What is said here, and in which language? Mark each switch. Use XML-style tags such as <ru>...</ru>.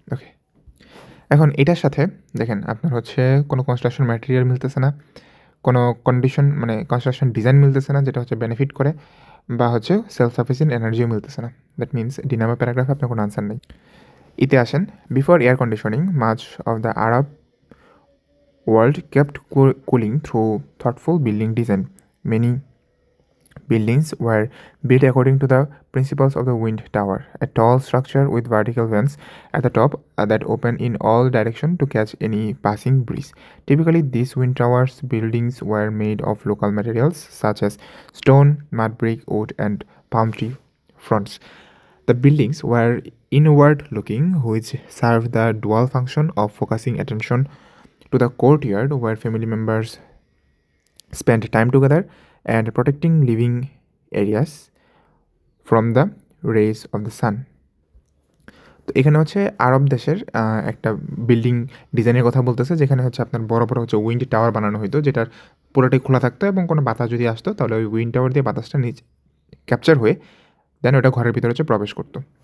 <bn>ওকে, এখন এটার সাথে দেখেন আপনার হচ্ছে কোনো কনস্ট্রাকশন ম্যাটেরিয়াল মিলতেছে না, কোনো কন্ডিশন মানে কনস্ট্রাকশন ডিজাইন মিলতেছে না যেটা হচ্ছে বেনিফিট করে, বা হচ্ছে সেলফ সাফিসিয়েন্ট এনার্জিও মিলতেছে না। দ্যাট মিনস ডি নাম্বার প্যারাগ্রাফে আপনার কোনো আনসার নেই। ইতে আসেন,</bn> <en>Before air conditioning much of the Arab world kept cooling through thoughtful building design. Many buildings were built according to the principles of the wind tower, a tall structure with vertical vents at the top that open in all directions to catch any passing breeze. Typically, these wind towers buildings were made of local materials such as stone, mud brick, wood, and palm tree fronds. The buildings were inward looking, which served the dual function of focusing attention to the courtyard where family members spent time together and protecting living areas from the rays of the sun.</en> <bn>তো এখানে হচ্ছে আরব দেশের একটা building ডিজাইনের কথা বলতেছে, যেখানে হচ্ছে আপনার বড় বড় হচ্ছে উইন্ড টাওয়ার বানানো হতো, যেটার পুরোটাই খোলা থাকতো এবং কোনো বাতাস যদি আসতো তাহলে ওই উইন্ড টাওয়ার দিয়ে বাতাসটা নিচে ক্যাপচার হয়ে দেন ওটা ঘরের ভিতরে হচ্ছে প্রবেশ করতো।</bn>